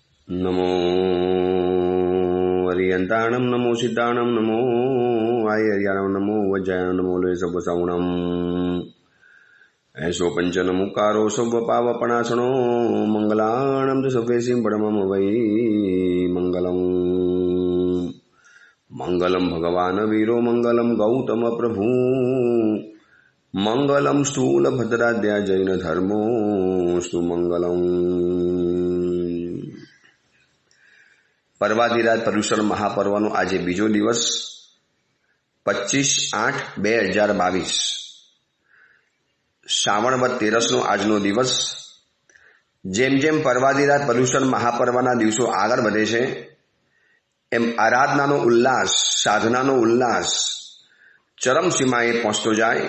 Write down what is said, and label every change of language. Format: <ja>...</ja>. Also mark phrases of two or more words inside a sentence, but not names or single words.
<pra>नमो हरियन्ताणं नमो सिद्धाणं नमो आयर्याणं नमो वज्रायणं नमो लेशवसावणम् ऐसो पंचनमुकारो सौपावपणासनो मंगलाणं च सभ्यसिं परमं वै मंगलम् मंगलं भगवान् वीरो मंगलं गौतम प्रभु मंगलं स्थूलभद्राद्या जैन धर्मोस्तु मंगलम्।</pra> <gu>परवादिराज पर्युषण महापर्वનો આજે બીજો દિવસ 25/8/2022 શ્રાવણ વદ 13નો આજનો દિવસ। જેમ જેમ પરવાદિરાજ પર્યુષણ મહાપર્વના દિવસો આગળ વધે છે એમ આરાધનાનો ઉલ્લાસ, સાધનાનો ઉલ્લાસ ચરમસીમાએ પહોંચતો જાય।</gu>